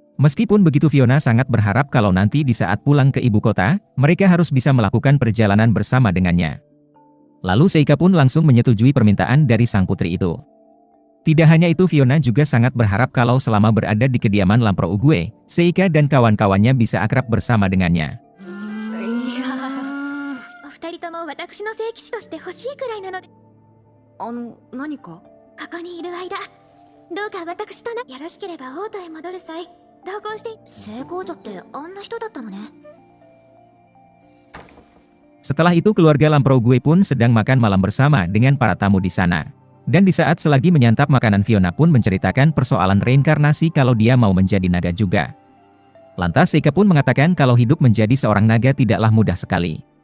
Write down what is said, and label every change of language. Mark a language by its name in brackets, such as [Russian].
[Indonesian] Meskipun begitu Fiona sangat berharap kalau nanti di saat pulang ke ibu kota, mereka harus bisa melakukan perjalanan bersama dengannya. Lalu Seika pun langsung menyetujui permintaan dari sang putri itu. Tidak hanya itu, Fiona juga sangat berharap kalau selama berada di kediaman Lampro Ugue, Seika dan kawan-kawannya bisa akrab bersama dengannya. [Japanese] お二人とも私の聖騎士として欲しいくらいなので、何かここにいる間どうか私とよろしければ王都へ戻る際同行して。聖皇女ってあんな人だったのね。 [Indonesian] Setelah itu keluarga Lampro Ugue pun sedang makan malam bersama dengan para tamu di sana. Dan di saat selagi menyantap makanan, Fiona pun menceritakan persoalan reinkarnasi kalau dia mau menjadi naga juga. Lantas Seika pun mengatakan kalau hidup menjadi seorang naga tidaklah mudah sekali.